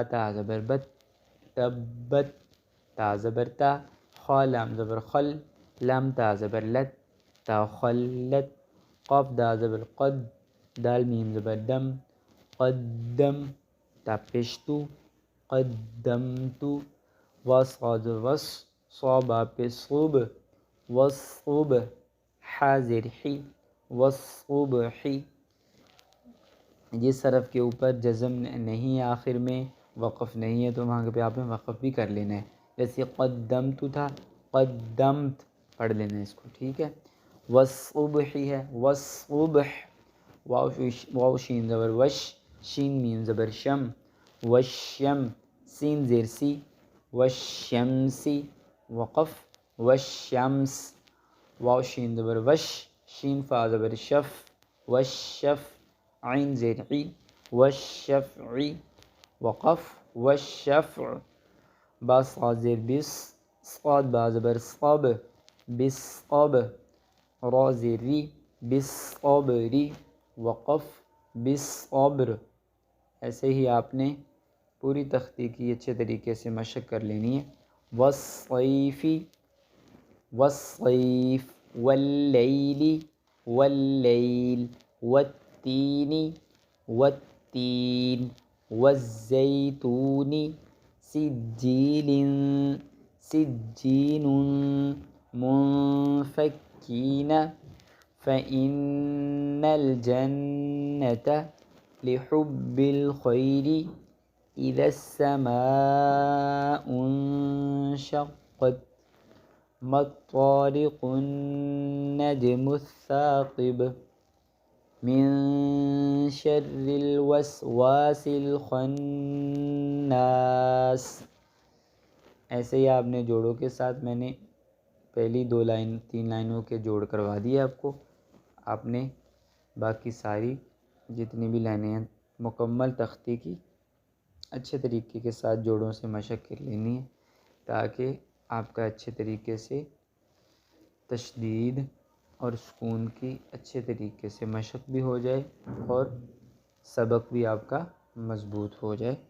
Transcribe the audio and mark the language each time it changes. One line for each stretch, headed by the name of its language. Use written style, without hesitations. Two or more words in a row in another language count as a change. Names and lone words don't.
Urdu: تا زبر بت، تبت، تا زبر تا، خا لام زبر خل، لام تا زبر لت، تا خلت، قاف دا زبر قد، دال میم زبر دم، قدم، تا پیشتو، قدمتو، وصاد وص، صابا پہ صوب، وصوب، حاضر حی، والصبحی۔ جس حرف کے اوپر جزم نہیں ہے آخر میں، وقف نہیں ہے، تو وہاں پہ آپ نے وقف بھی کر لینا ہے۔ جیسے قدمت تھا، قدمت پڑھ لینا ہے اس کو، ٹھیک ہے۔ والصبحی ہے، والصبح، واو شین زبر وش، شین میم زبر شم، وشم، سین زیر سی، والشمسی، وقف، والشمس، واو شین زبر وش، شین فا زبر شف، والشف، عین زیر عی، والشفعی، وقف، والشفع، با صاد زیر بس، صاد با زبر صب، بالصب، را زیر ری، بالصبری، وقف، بالصبر۔ ایسے ہی آپ نے پوری تختی کی اچھے طریقے سے مشق کر لینی ہے۔
Arabic: والصیفی، والصیف، واللیل، واللیل، والتین، والتین، والزیتون، سجیل، سجین، منفکین، فإن الجنة لحب الخير إذا السماء انشقت، ما الطارق النجم الثاقب، من شر الوسواس الخناس۔
Urdu: ایسے ہی آپ نے جوڑوں کے ساتھ، میں نے پہلی 3 لائنوں کے جوڑ کروا دیے آپ کو، آپ نے باقی ساری جتنی بھی لائنیں ہیں مکمل تختی کی اچھے طریقے کے ساتھ جوڑوں سے مشق کر لینی ہے، تاکہ آپ کا اچھے طریقے سے تشدید اور سکون کی اچھے طریقے سے مشق بھی ہو جائے اور سبق بھی آپ کا مضبوط ہو جائے۔